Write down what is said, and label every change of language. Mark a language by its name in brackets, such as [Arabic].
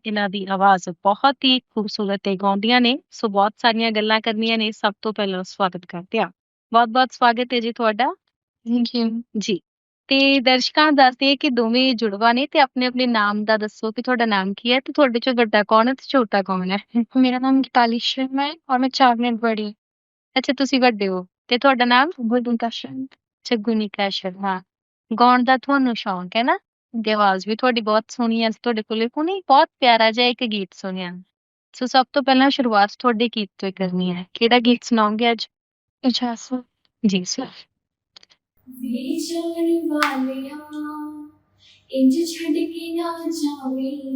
[Punjabi] ਇਹਨਾਂ ਦੀ ਆਵਾਜ਼ ਬਹੁਤ ਹੀ ਖੂਬਸੂਰਤ ਤੇ ਗਾਉਂਦੀਆਂ ਨੇ। ਸੋ ਬਹੁਤ ਸਾਰੀਆਂ ਗੱਲਾਂ ਕਰਨੀਆਂ ਨੇ। ਸਭ ਤੋਂ ਪਹਿਲਾਂ ਸਵਾਗਤ ਕਰਦੇ ਹਾਂ। ਬਹੁਤ ਬਹੁਤ ਸਵਾਗਤ ਹੈ ਜੀ ਤੁਹਾਡਾ। [English] thank you [Punjabi] ਜੀ ਤੇ ਦਰਸ਼ਕਾਂ ਨੂੰ ਦੱਸਦੇ ਕਿ ਦੋਵੇਂ ਜੁੜਵਾ ਨੇ ਤੇ ਆਪਣੇ ਆਪਣੇ ਨਾਮ ਦਾ ਦੱਸੋ ਕਿ ਤੁਹਾਡਾ ਨਾਮ ਕੀ ਹੈ ਤੇ ਤੁਹਾਡੇ ਚੋਂ ਵੱਡਾ ਕੌਣ ਹੈ ਤੇ ਛੋਟਾ ਕੌਣ ਹੈ। [Hindi] मेरा नाम गीताली शर्मा है और मैं 4 मिनट बड़ी। [Punjabi] ਅੱਛਾ ਤੁਸੀਂ ਵੱਡੇ ਹੋ ਤੇ ਤੁਹਾਡਾ ਨਾਮ [Hindi] गुनिका शर्मा। [Punjabi] ਅੱਛਾ ਗੁਨੀਕਾ ਸ਼ਰਮਾ। ਗਾਉਣ ਦਾ ਤੁਹਾਨੂੰ ਸ਼ੌਂਕ ਹੈ ਨਾ ਤੇ ਆਵਾਜ਼ ਵੀ ਤੁਹਾਡੀ ਬਹੁਤ ਸੋਹਣੀ ਹੈ। ਤੁਹਾਡੇ ਕੋਲੇ ਹੁਣੇ ਬਹੁਤ ਪਿਆਰਾ ਜਿਹਾ ਇੱਕ ਗੀਤ ਸੁਣਿਆ। ਸੋ ਸਭ ਤੋਂ ਪਹਿਲਾਂ ਸ਼ੁਰੂਆਤ ਤੁਹਾਡੇ ਗੀਤ ਤੋਂ ਹੀ ਕਰਨੀ ਹੈ। ਕਿਹੜਾ ਗੀਤ ਸੁਣਾਓਗੇ ਅੱਜ। [Hindi] अच्छा सो [Punjabi] ਜੀ ਸਰ। वे जाने वालिया इंज छड़ के ना जावे